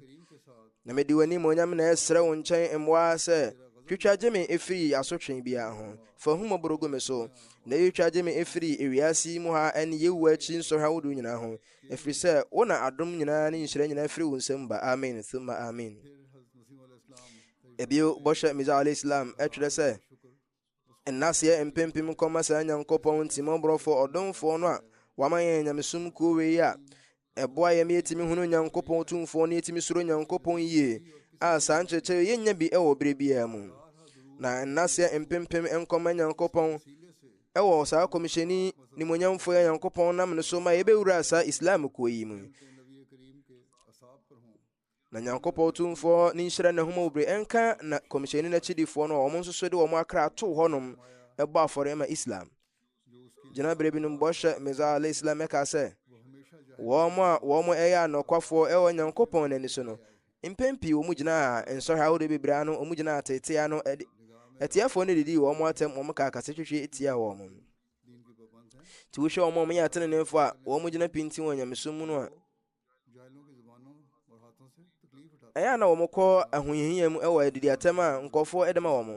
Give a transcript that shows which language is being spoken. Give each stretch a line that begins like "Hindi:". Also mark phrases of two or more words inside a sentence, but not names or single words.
Akan: Na mede w'animuonyam na ɛsrɛ wo nkyɛn mmoa sɛ twitwa gye me ɛfiri asotwe biara ho. Fa ahumɔborɔ gu me so, na yɛtwa gye me ɛfiri ewiase mu ha ɛne yɛwu akyi nsɔhwɛ ahodoɔ nyinaa ho, ɛfiri sɛ wo na adom nyinaa ne nhyira nyinaa firi wo nsam ba.
Arabic: آمين ثم آمين.
Akan: Ebio bɔhyɛ Mesiah
Arabic: عليه السلام
Akan: ɛtwerɛ sɛ nnaseɛ mpempem nkɔma saa Nyankopɔn ntimmɔborɔfoɔ ɔdomfoɔ no a wama yɛn nyamesom kuo wei a ɛboa yɛn yɛtumi hunu Nyankopɔn Otumfoɔ ne yɛtumi suro Nyankopɔn yie, a saa nkyerɛkyerɛ yɛnnya bi ɛwɔ bere biara mu. Na nnaseɛ mpempem nkɔma Nyankopɔn ɛwɔ saa kɔmhyɛni nimonyamfoɔ yɛ Nyankopɔn nam ne so ma yɛbɛwura saa Islam kuo yi mu. Na Nyankopɔn Otumfoɔ ne nhyira ne homa bebree ɛnka na kɔmhyɛni n'akyidifoɔ no a wɔn nso so de wɔn akra ato hɔnom ɛbɔ afɔre ma Islam. Gyina bere binom bɔhyɛ Mesiah
Arabic: عليه السلام
Akan: ɛka sɛ wɔn ɛyɛ anɔkwafoɔ ɛwɔ Nyankopɔn n'ani so no, mpɛn pii wɔn gyina nsɔhwɛ ahodoɔ bebree ano, wɔn gyina atete ano, atiafoɔ no didi wɔn atam, wɔn ka akasa twitwi etia wɔn. Nti wohwɛ wɔn yɛ ateneneefo a wɔn gyina pinti wɔ nyamesom mu no a, ɛyɛ na wɔn kɔ ahohiahia mu ɛwɔ adidi atam a nkɔfoɔ ɛde ma wɔn.